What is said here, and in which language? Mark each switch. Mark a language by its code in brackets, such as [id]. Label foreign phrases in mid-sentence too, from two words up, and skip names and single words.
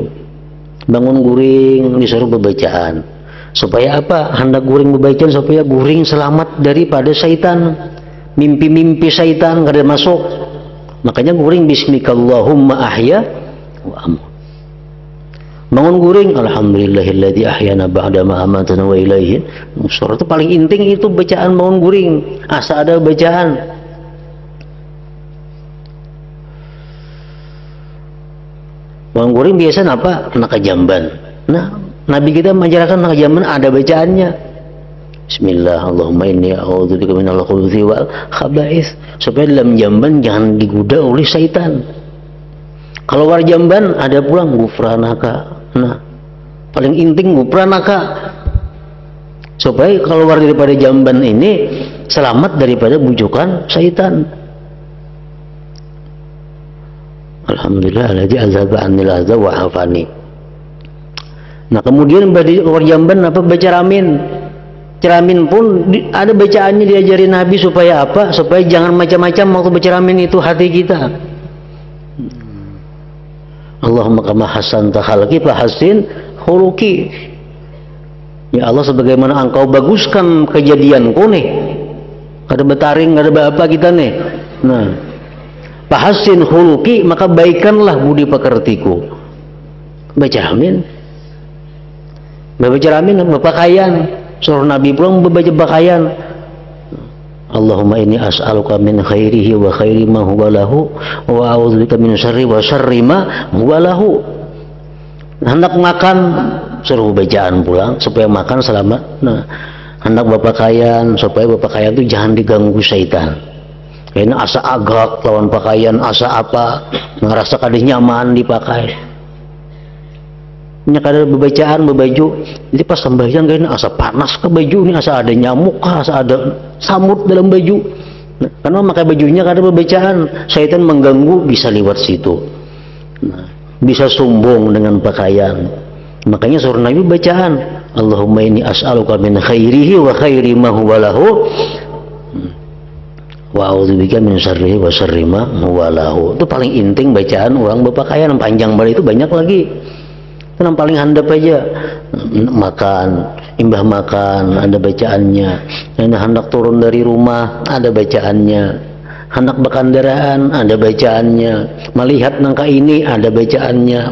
[bjn] Bangun guring disuruh berbacaan. Supaya apa? Hendak guring berbacaan supaya guring selamat daripada syaitan. Mimpi-mimpi syaitan kada masuk. Makanya guring [ar] باسمك اللهم أحيا وأموت. [bjn] Bangun guring, [ar] الحمد لله الذي أحيانا بعد ما أماتنا وإليه. [bjn] Surah itu paling inting itu bacaan bangun guring. Asa ada bacaan. Bangun guring biasa apa? Nak jamban. Nah, Nabi kita mengajarkan nak jamban ada bacaannya. [ar] بسم الله، اللهم إني أعوذ بك من الخبث والخبائث. [bjn] Supaya dalam jamban jangan digoda oleh syaitan. Kalau war jamban ada pulang gufranaka. Nah, paling inting gufranaka. Supaya keluar daripada jamban ini selamat daripada bujukan syaitan. [ar] الحمد لله الذي أذهب عني الأذى وعافاني. [bjn] Nah, kemudian keluar jamban apa? Baca ramin. Ceramin pun ada bacaannya diajari Nabi supaya apa? Supaya jangan macam-macam waktu baca ramin itu hati kita. [ar] اللهم كما حسنت خلقي فحسن خلقي. [bjn] Ya Allah, sebagaimana engkau baguskan kejadianku nih, kada betaring, kada apa kita nih. Nah, [ar] فحسن خلقي, [bjn] maka baikkanlah budi pekertiku. Baca amin. Baca amin berpakaian. Suruh Nabi pulang membaca pakaian. [ar] اللهم إني أسألك من خيره وخير ما هو له وأعوذ بك من شر وشر ما هو له. [bjn] Hendak makan suruh bacaan pulang supaya makan selamat. Nah, hendak berpakaian supaya berpakaian itu jangan diganggu syaitan. Ini asa agak lawan pakaian, asa apa ngerasa kada nyaman dipakai. Nya kada bebacaan bebaju, jadi pas sembahyang kayaknya asa panas ke baju ini, asa ada nyamuk, asa ada samut dalam baju. Nah, karena pakai bajunya kada bebacaan, syaitan mengganggu bisa lewat situ. Nah, bisa sombong dengan pakaian. Makanya suruh Nabi bacaan, [ar] اللهم إني أسألك من خيره وخير ما هو له وأعوذ بك من شره وشر ما هو له. [bjn] Itu paling inting bacaan orang berpakaian. Panjang balik itu banyak lagi. Yang paling handap aja makan, imbah makan ada bacaannya. Yang hendak turun dari rumah ada bacaannya. Hendak berkendaraan ada bacaannya. Melihat nangka ini ada bacaannya.